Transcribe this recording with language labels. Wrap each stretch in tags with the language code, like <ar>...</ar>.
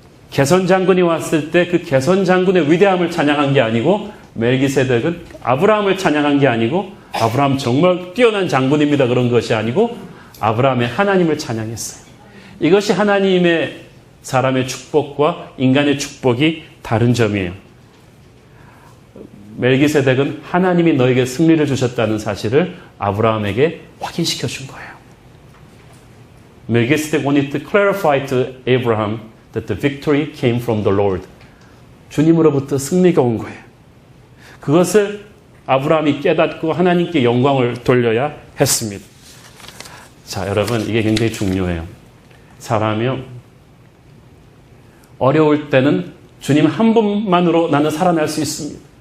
<ko>개선 장군이 왔을 때 그 개선 장군의 위대함을 찬양한 게 아니고 멜기세덱은 아브라함을 찬양한 게 아니고 아브라함 정말 뛰어난 장군입니다 그런 것이 아니고 아브라함의 하나님을 찬양했어요. 이것이 하나님의 사람의 축복과 인간의 축복이 다른 점이에요. 멜기세덱은 하나님이 너에게 승리를 주셨다는 사실을 아브라함에게 확인시켜 준 거예요.</ko> <en>Melchizedek wanted to clarify to Abraham that the victory came from the Lord.</en> <ko>주님으로부터 승리가 온 거예요. 그것을 아브라함이 깨닫고 하나님께 영광을 돌려야 했습니다. 자, 여러분, 이게 굉장히 중요해요. 사람이요, 어려울 때는 주님 한 분만으로 나는 살아날 수 있습니다.</ko>